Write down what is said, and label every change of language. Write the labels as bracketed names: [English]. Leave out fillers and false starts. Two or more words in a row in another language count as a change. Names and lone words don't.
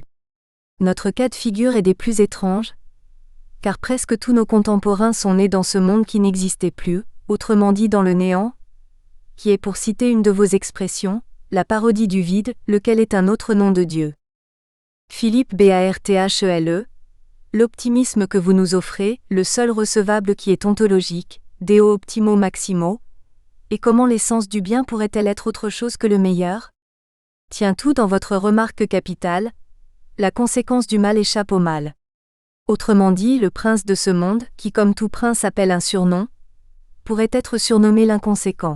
[French] Notre cas de figure est des plus étranges, car presque tous nos contemporains sont nés dans ce monde qui n'existait plus, autrement dit dans le néant, qui est, pour citer une de vos expressions, la parodie du vide, lequel est un autre nom de Dieu. Philippe Barthele. L'optimisme que vous nous offrez, le seul recevable qui est ontologique, [Latin] Deo optimo maximo. [French] Et comment l'essence du bien pourrait-elle être autre chose que le meilleur? Tient tout dans votre remarque capitale. La conséquence du mal échappe au mal. Autrement dit, le prince de ce monde, qui comme tout prince appelle un surnom, pourrait être surnommé l'inconséquent.